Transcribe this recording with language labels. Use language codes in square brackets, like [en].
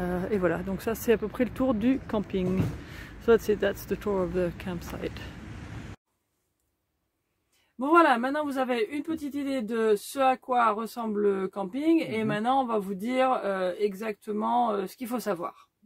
[fr] Et voilà, donc ça c'est à peu près le tour du camping. [en] So that's it, that's the tour of the campsite. [fr] Bon voilà, maintenant vous avez une petite idée de ce à quoi ressemble le camping, et maintenant on va vous dire exactement ce qu'il faut savoir.